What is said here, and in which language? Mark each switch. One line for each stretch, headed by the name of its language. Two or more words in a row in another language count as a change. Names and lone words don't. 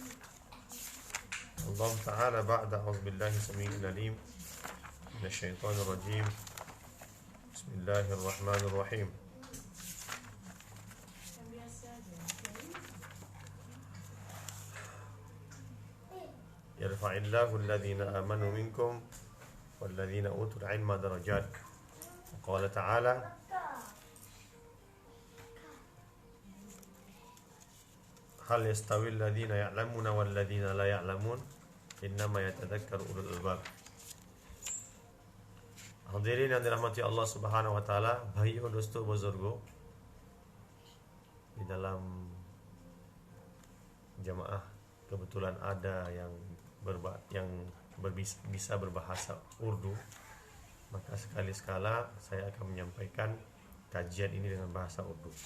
Arabic: الله تعالى بعد أعوذ بالله السميع العليم من الشيطان الرجيم. بسم الله الرحمن الرحيم. يرفع الله الذين آمنوا منكم والذين أوتوا العلم درجات. قال تعالى هل يستوي الذين يعلمون والذين لا يعلمون إنما يتذكر أولو الألباب.
Indonesian: Hadirin yang dirahmati Allah
Arabic: سبحانه وتعالى,
Urdu: بھائیو دوستو بزرگو,
Indonesian: di dalam jamaah kebetulan ada yang bisa berbahasa Urdu, maka sekali-sekala saya akan menyampaikan kajian ini dengan bahasa Urdu.